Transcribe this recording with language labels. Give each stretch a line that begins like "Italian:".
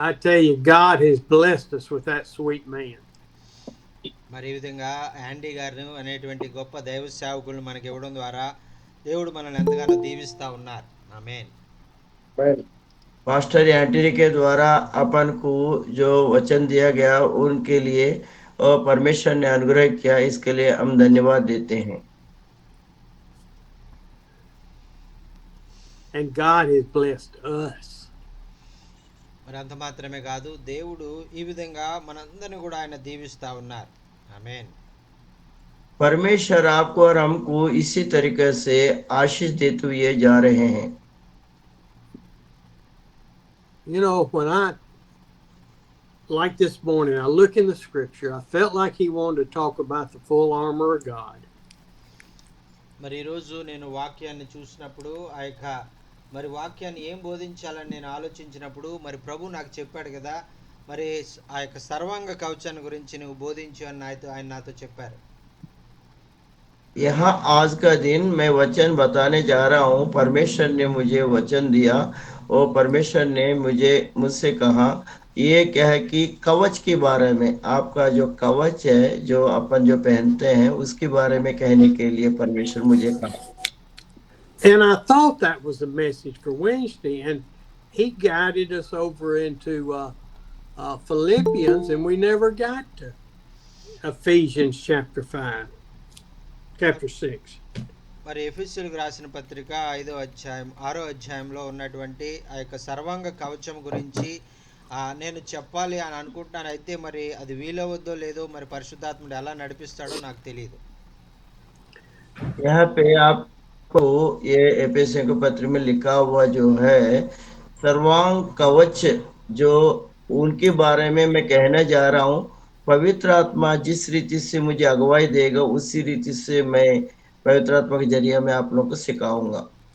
English: I tell you, God has blessed us with that sweet man.
Telugu: మరి ఈ విధంగా యాండీ గారు అనేటువంటి గొప్ప దైవ సేవకులను మనకి ఇవ్వడం ద్వారా దేవుడు మనల్ని ఎంతగానో దీవిస్తూ ఉన్నారు. ఆమేన్.
Hindi: मास्टर एंटनी के द्वारा अपन को जो वचन दिया गया उनके लिए और परमेश्वर ने अनुग्रह किया, इसके लिए हम धन्यवाद देते हैं।
English: And God has blessed us.
Telugu: మరి అంత మాత్రమే కాదు, దేవుడు ఈ విధంగా మనందరిని కూడా ఆయన దీవిస్తూ ఉన్నారు. ఆమేన్.
Hindi: परमेश्वर आपको और हमको इसी तरीके से आशीष देते हुए जा रहे हैं।
English: You know, when I, like this morning, I look in the scripture, I felt like he wanted to talk about the full armor of God.
Telugu: మరి ఈరోజు నేను వాక్యాన్ని చూసినప్పుడు ఆ యొక్క మరి వాక్యాన్ని ఏం బోధించాలని నేను ఆలోచించినప్పుడు మరి ప్రభు నాకు చెప్పాడు కదా, మరి ఆ యొక్క సర్వాంగ కవచాన్ని గురించి నువ్వు బోధించు అని ఆయన నాతో చెప్పారు.
Hindi: यहाँ आज का दिन मैं वचन बताने जा रहा हूँ। परमेश्वर ने मुझे वचन दिया और परमेश्वर ने मुझसे कहा ये क्या है कि कवच के बारे में, आपका जो कवच है जो अपन जो पहनते हैं उसके बारे में कहने के लिए परमेश्वर मुझे कहा।
English: And I thought that was the message for Wednesday, and he guided us over into Philippians, and we never got to Ephesians chapter 6.
Telugu: మరి ఎఫెసీయులకు రాసిన పత్రిక 6వ అధ్యాయంలో ఉన్నటువంటి ఆ యొక్క సర్వాంగ కవచం గురించి నేను చెప్పాలి అని అనుకుంటున్నాను. అయితే మరి అది వీలవద్దో లేదో మరి పరిశుద్ధాత్ముడు ఎలా నడిపిస్తాడో నాకు తెలియదు.
Hindi: यहाँ पे आपको ये एफेसियों के पत्र में लिखा हुआ जो है सर्वांग कवच, जो उनके बारे में मैं कहने जा रहा हूँ। पवित्र आत्मा जिस रीति से मुझे अगुवाई देगा उसी रीति से मैं पवित्र आत्मा के जरिए मैं आप लोगों को सिखाऊंगा।